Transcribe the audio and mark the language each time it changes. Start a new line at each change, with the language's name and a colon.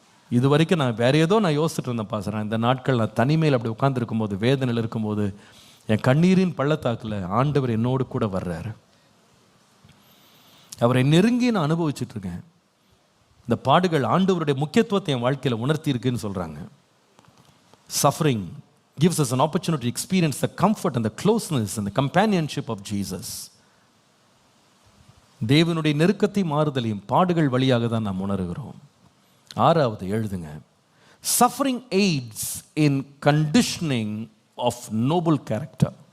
Tamil: இது வரைக்கும் நான் வேற ஏதோ நான் யோசிச்சுட்டு இருந்தேன் பாஸ்டர், இந்த நாட்கள் நான் தனிமையில் அப்படி உட்காந்துருக்கும் போது, வேதனையில் இருக்கும்போது, என் கண்ணீரின் பள்ளத்தாக்கில் ஆண்டவர் என்னோடு கூட வர்றாரு. அவரை நெருங்கி நான் அனுபவிச்சுட்டு இருக்கேன். இந்த பாடுகள் ஆண்டவருடைய முக்கியத்துவத்தை என் வாழ்க்கையில் உணர்த்தி இருக்குன்னு சொல்கிறாங்க.
English: Suffering gives us an opportunity to experience the comfort and the closeness and the companionship of Jesus.
Tamil: தேவனுடைய நெருக்கத்தை மாறுதலையும் பாடுகள் வழியாக தான் நாம் உணர்கிறோம். 6வது எழுதுங்க,
English: suffering aids in conditioning of noble character.